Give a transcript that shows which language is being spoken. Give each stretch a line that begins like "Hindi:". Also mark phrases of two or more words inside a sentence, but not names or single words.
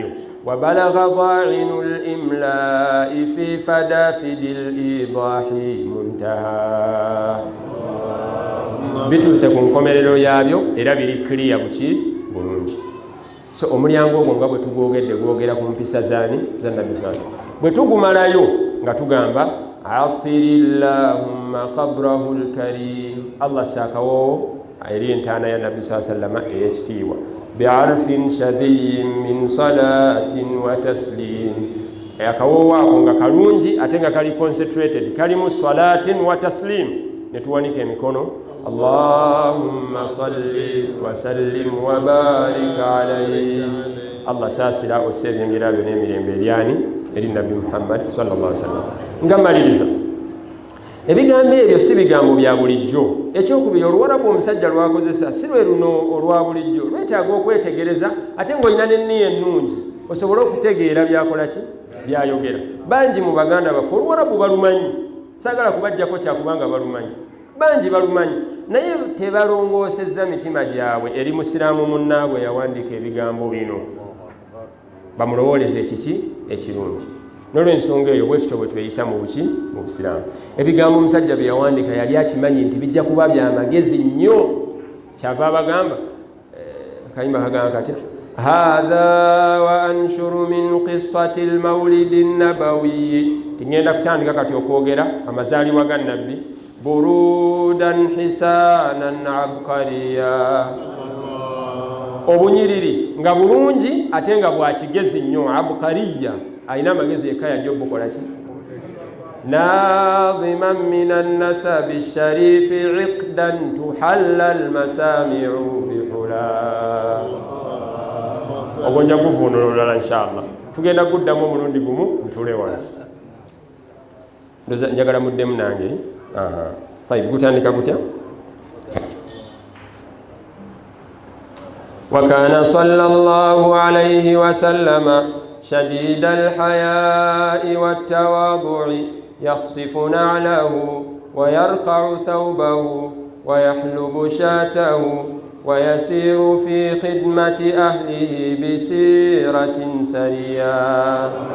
Arabic: وبلغ ظاعن الإملاء في فدافد الإيضاح منتهى,
Ganda: bituuse ku nkomerero yabyo era biri clear buki bulungi. So omulyango ogwo nga bwe tugwogedde gwogera ku mpisa zaani za Nabbi
Arabic: صلى الله عليه وسلم.
Ganda: Bwe tugumalayo nga tugamba
Arabic: اللهم قبره الكريم,
Ganda: Allah sakawo eri entaana ya Nabbi
Arabic: صلى الله عليه وسلم
Ganda: eyekitiibwa
Arabic: بعرف شذي من صلاة وتسليم.
Ganda: Akawowo ako nga kalungi ate nga kali concentrated, kalimu
Arabic: صلاة وتسليم.
Ganda: Ne tuwanika emikono
Arabic: اللهم صل وسلم وبارك عليه.
Ganda: Allah saasira osebyengera byonna emirembe eryani eri Nabbi Muhammad
Arabic: صلى الله عليه وسلم.
Ganda: Nga maliriza ebigambo ebyo si bigambo bya bulijjo. Ekyokubiri, oluwarabu omusajja lwakozesa si lwe luno olwa bulijjo, lwetaaga okwetegereza ate ng'olina n'enniya ennungi osobole okutegeera byakola ki byayogera. Bangi mu baganda baffe oluwarabu balumanyi, saagala kubajjako kyakubanga balumanyi, bangi balumanyi naye tebalongoosezza mitima gyabwe eri musiraamu munnaabwe yawandiika ebigambo bino bamulowooleze ekiki ekirungi. N'olw'ensonga eyo bwe tutyo bwe tweyisa mu buki mu busiraamu. Ebigambo omusajja bye yawandiika yali akimanyi nti bijja kuba bya magezi nnyo. Kyava abagamba kayimba kagamba katya
Arabic: هذا وأنشر من قصة المولد النبوي.
Ganda: Tingenda kutandika kati okwogera amazaalibwa ga Nabbi
Arabic: بردا حسانا عبقرية,
Ganda: obunyiriri nga bulungi ate nga bwa kigezi nnyo. Abqariya ayina amagezi yekka yajja obukola ki?
Arabic: ناظما من النسب الشريف عقدا تحلى المسامع بها.
Ganda: Ogwo nja kuvuunula olulala inshallah. Tugenda kuddamu omulundi gumu ntule wansi. Njagala muddemu nange. Tayib, gutandika gutya?
Arabic: وكان صلى الله عليه وسلم شديد الحياء والتواضع يخصف نعله ويرقع ثوبه ويحلب شاته ويسير في خدمة أهله بسيرة سرية